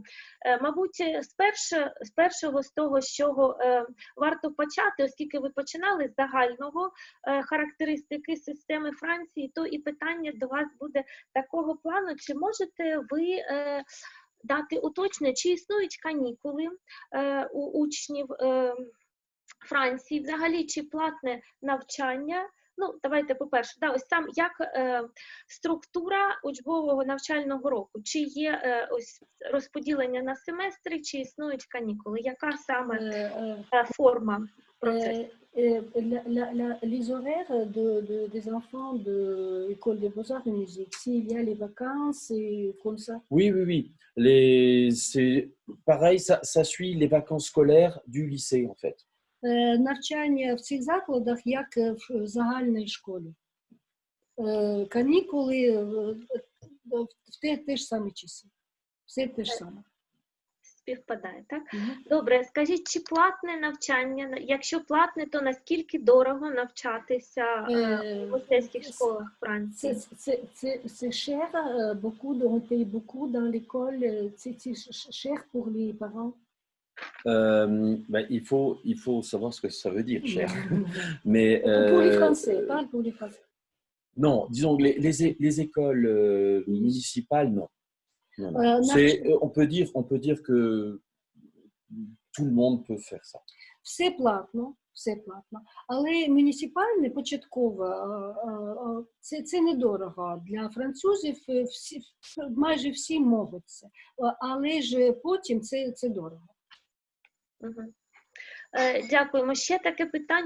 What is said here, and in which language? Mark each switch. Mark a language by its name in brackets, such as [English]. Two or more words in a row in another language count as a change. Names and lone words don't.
[Ukrainian] Мабуть, з того, з чого варто почати, оскільки ви починали з загального характеристики системи Франції, то і питання до вас буде такого плану, чи можете ви дати уточнення, чи існують канікули у учнів Франції, взагалі, чи платне навчання? Ну, давайте по-перше, ось сам як структура учбового навчального року, чи є ось розподілення на семестри, чи існують канікули, яка саме форма процесу? [French] Les horaires des enfants de l'école des beaux-arts de musique, s'il y a les vacances et comme ça. Oui, oui, oui. C'est pareil, ça suit les vacances scolaires du lycée, en fait. [Ukrainian] Навчання в цих закладах, як в загальній школі. Канікули в ті ж самі часи. Все те ж саме. Співпадає, так? Добре, скажіть, чи платне навчання? Якщо платне, то наскільки дорого навчатися в мистецьких школах Франції? [French] C'est cher, beaucoup on paye beaucoup dans l'école, c'est cher pour les parents. Il faut savoir ce que ça veut dire, cher. Mais, pour les Français, pas pour les Français. Non, disons que les écoles municipales, non. Non, non. On peut dire que tout le monde peut faire ça. [Ukrainian] Все платно. Але муніципальне, початкове, це недорого. Для французів майже всі можуть це. Але ж потім це дорого. Дякуємо. Ще таке питання.